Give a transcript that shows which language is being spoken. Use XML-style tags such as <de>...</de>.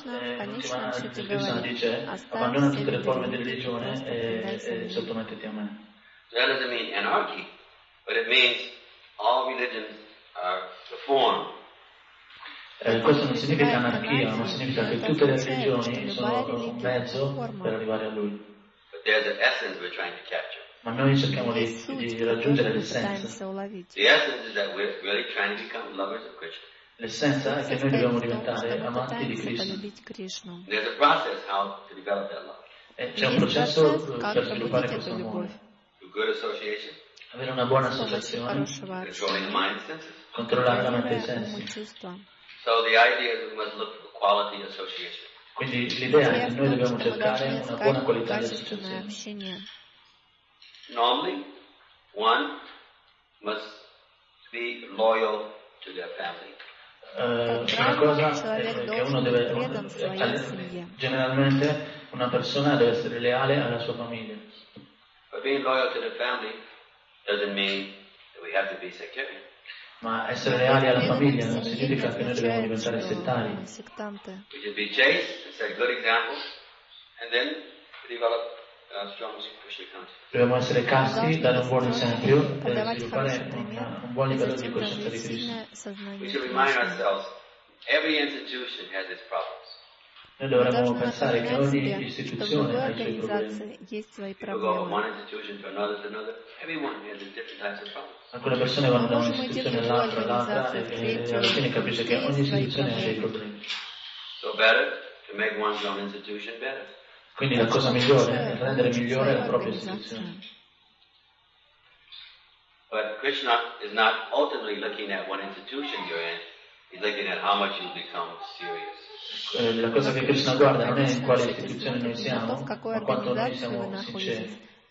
<en>that doesn't mean anarchy, but it means all religions are the form.</en> <it>Questo non significa anarchia, ma significa che tutte le religioni sono un mezzo per arrivare a lui.</it> <en>But there's an essence we're trying to capture.</en> <it>Ma noi cerchiamo di raggiungere l'essenza.</it> <en>The essence is that we're really trying to become lovers of Krishna.</en> <it>L'essenza è che noi dobbiamo diventare amanti di Krishna.</it> <en>There's a process how to develop that love.</en> <it>C'è un processo per sviluppare questo amore.</it> <en>Good association.</en> <it>Avere una buona associazione.</it> <en>Controlling the mind senses.</en> <it>Controllare la mente e i sensi.</it> <en>So the idea is we must look for quality association.</en> <it>Quindi l'idea è che noi dobbiamo cercare una buona qualità di associazione.</it> <en>Normally, one must be loyal to their family.</en> <it>Una cosa che uno deve generalmente una persona deve essere leale alla sua famiglia.</it> <en>But being loyal to the family doesn't mean that we have to be sectarian.</en> <it>Ma essere leali alla famiglia non significa che noi dobbiamo diventare settari.</it> <en>We should be chaste and set good examples and then develop a strong Krishna consciousness.</en> <it>Dobbiamo essere casti, dare un buon esempio e sviluppare un buon livello di coscienza di Krishna.</it> <en>We should remind ourselves every institution has its problems.</en> <it>Noi dovremmo pensare che ogni istituzione ha i suoi problemi.</it> <en>If you go from one institution to another, everyone has a different types of problems.</en> <it>Alcune persone vanno da un'istituzione all'altra, e alla fine capisce che ogni istituzione ha dei problemi.</it> <en>So better to make one's own institution better.</en> <it>Quindi la cosa migliore è rendere migliore la propria istituzione.</it> <en>But Krishna is not ultimately looking at one institution you're in. He's looking at how much you become serious.</en> <it>La cosa che Krishna guarda non è in quale istituzione noi siamo, ma quanto noi siamo sinceri.</it>